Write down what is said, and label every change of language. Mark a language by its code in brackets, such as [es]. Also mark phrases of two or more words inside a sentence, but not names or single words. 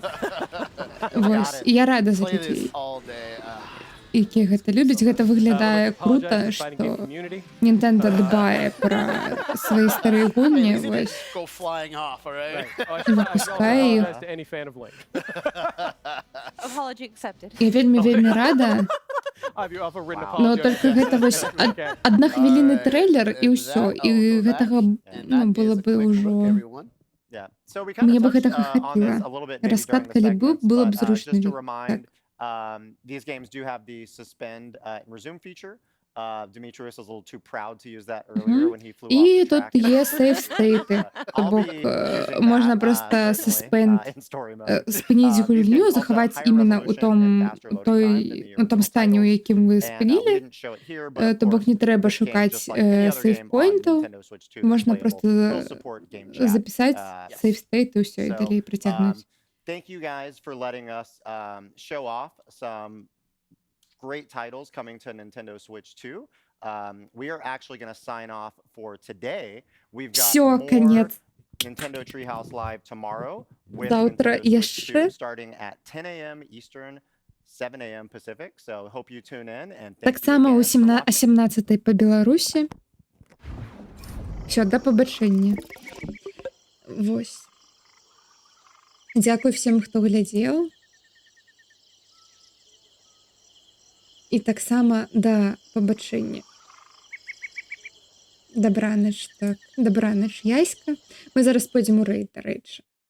[be] Вось, і я рада за людзей, якія гэта любяць. Гэта выглядае крута, што Nintendo дбае пра свае старыя гульні, вось, і выпускае іх. Я вельмі рада. [ru] Но только [be] гэта вось аднахвілінны трэйлер і ўсё, і гэтага было бы ўжо, мне бы гэтага хапіла. Расклад, калі быў, было б зручна. [en] These games do have the suspend and resume feature. Demetrius was a little too proud to use that earlier when he flew off [be] І [en] the [be] тут [en] track. [uk] є сейф-стейти, то бок можна просто суспенд, спиніць гульню, захаваць іменно у том стані, у якім ви спинілі, то бок не треба шукаць сейф-поінтів, можна просто записати сейф-стейт і все, і далі притягнути. [en] Thank you guys for letting us show off some great titles coming to Nintendo Switch 2. We are actually going to sign off for today. We've got more Nintendo Treehouse Live tomorrow with Nintendo Switch 2 starting at 10 a.m. Eastern, 7 a.m. Pacific. So hope you tune in and thank [uk] Так само о 17-й по Білорусі. Все, до побачення. [be] Вось. Дзякуй всім, хто глядзеў. І таксама да пабачэння. Дабраныч, так. Дабраныч, Яська. Мы зараз пойдзем у рэйд, дарэчы.